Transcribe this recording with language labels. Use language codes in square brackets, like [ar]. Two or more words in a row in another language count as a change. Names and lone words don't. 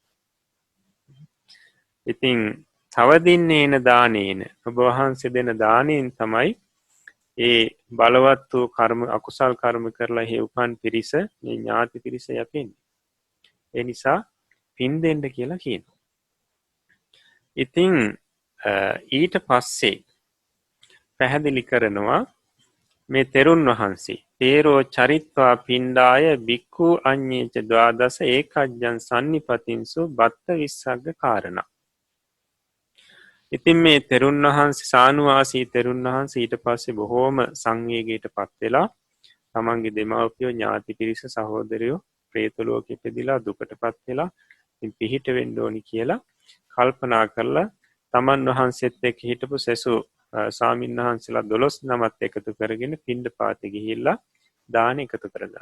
[si] ඉතින් තව [pi] දින්නේන දානේන [si] ඔබ වහන්සේ දෙන දානයෙන් තමයි ඒ බලවත් වූ කර්ම අකුසල් කර්ම කරලා හේ උපන් පිරිස මේ ඥාති පිරිස යපෙන්නේ. ඒ නිසා පින් දෙන්න කියලා කියනවා. ඉතින් ඊට පස්සේ පැහැදිලි කරනවා මේ තෙරුන් වහන්සේ [pi] තේරෝ චරිත්වා පිණ්ඩාය බික්ඛු අඤ්ඤේච ද්වාදස ඒකජ්ජං සම්නිපතින්සු බත්ත විස්සග්ග කාරණා. [si] ඉතින් මේ තෙරුන් වහන්සේ සානුවාසී තෙරුන් වහන්සේ ඊට පස්සේ බොහෝම සංවේගයට පත් වෙලා තමන්ගේ දෙමව්පියෝ ඥාති පිරිස සහෝදරයෝ ප්‍රේත ලෝකෙ ඉපදිලා දුකටපත් වෙලා ඉතින් පිහිට වෙන්න ඕනි කියලා කල්පනා කරලා තමන් වහන්සේත් එක්ක හිටපු සෙසු ස්වාමීන් වහන්සේලා 12 නමත් එකතු කරගෙන පිණ්ඩපාතේ ගිහිල්ලා දාන එකතු කරගන්නවා.